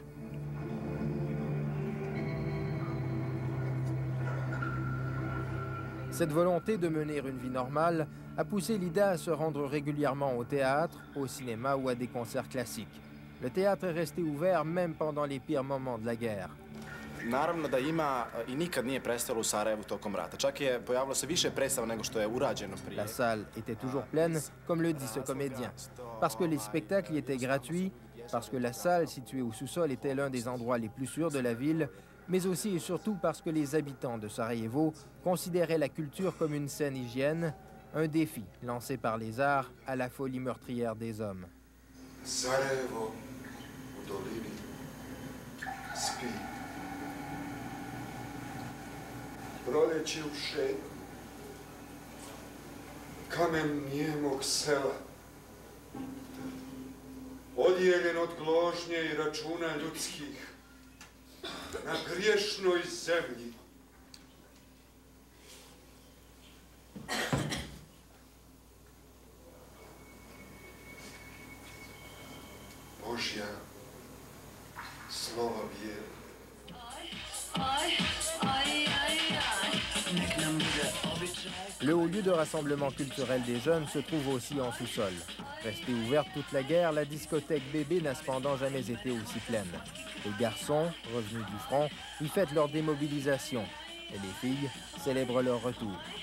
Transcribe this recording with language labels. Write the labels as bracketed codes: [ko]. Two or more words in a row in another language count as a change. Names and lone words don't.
[fr] Cette volonté de mener une vie normale a poussé Lida à se rendre régulièrement au théâtre, au cinéma ou à des concerts classiques. Le théâtre est resté ouvert même pendant les pires moments de la guerre. [bs] Naravno da ima I nikad nije prestalo u Sarajevu tokom rata. Čak je pojavilo se više predstava nego što je urađeno prije. [fr] La salle était toujours pleine, comme le dit ce comédien. Parce que les spectacles y étaient gratuits, parce que la salle située au sous-sol était l'un des endroits les plus sûrs de la ville, mais aussi et surtout parce que les habitants de Sarajevo considéraient la culture comme une saine hygiène, un défi lancé par les arts à la folie meurtrière des hommes. [bs] Sarajevo u dolini spi. Proleće u šeku, kamen nijemog sela, odjeljen od gložnje I računa ljudskih, na griješnoj zemlji. Božja slova vjera. [fr] Le haut lieu de rassemblement culturel des jeunes se trouve aussi en sous-sol. Restée ouverte toute la guerre, la discothèque Bébé n'a cependant jamais été aussi pleine. Les garçons, revenus du front, y fêtent leur démobilisation et les filles célèbrent leur retour.